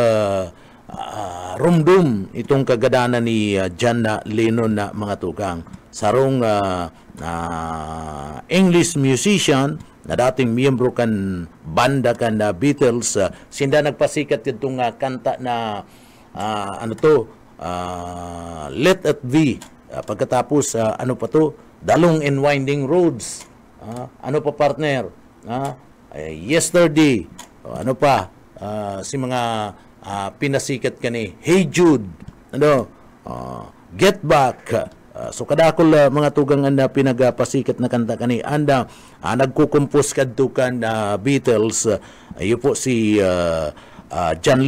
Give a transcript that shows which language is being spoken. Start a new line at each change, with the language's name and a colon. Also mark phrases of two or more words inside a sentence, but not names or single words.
Bikol: rumdum itong kagadanan ni John Lennon na mga tugang sarong
English: English musician
Bikol: na dating miyembro kan banda kan Beatles sinda nagpasikat itong kanta na Let It Be pagkatapos ano pa to The Long and Winding Roads ano pa partner Yesterday ano pa si mga pinasikat kani Hey Jude Get Back so kadakol mga tugang anda pinagapasikat na kanta kani anda nagkukumpos kadto kan Beatles iyo po si John